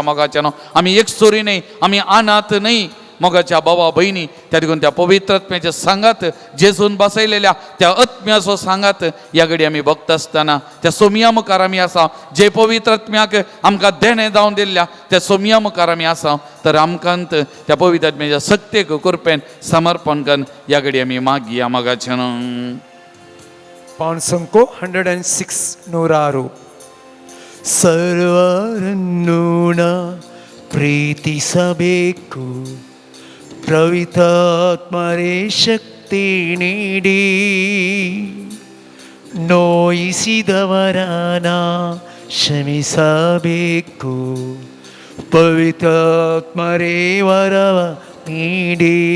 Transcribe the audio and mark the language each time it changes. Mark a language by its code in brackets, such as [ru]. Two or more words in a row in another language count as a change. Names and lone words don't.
[kok] मोगाच्यान आमी एकसुरी न्ही, आमी अनाथ न्ही. मोगाच्या भावा भयणी त्या देखून त्या पवित्रात्म्याच्या सांगात जेजून बसयलेल्या त्या आत्म्याचो सांगात ह्या घडी आमी भक्त आसतना त्या सोमया मुखार आमी आसा. जे पवित्रात्म्याक आमकां देणें जावन दिल्ल्या त्या सोमया मुखार आमी आसा. तर आमकांत त्या पवित्रात्म्याच्या सक्तेक कृपेन समर्पण करून ह्या घडी आमी मागया. मोगाच्यान पावन संको 106 ನೂರಾರು. [kn] ಸರ್ವರನ್ನು ನಾ ಪ್ರೀತಿಸಬೇಕು, ಪವಿತ್ರಾತ್ಮರೇ ಶಕ್ತಿ ನೀಡಿ, ನೋಯಿಸಿದವರನ ಕ್ಷಮಿಸಬೇಕು, ಪವಿತ್ರಾತ್ಮರೇ ವರವ ನೀಡಿ.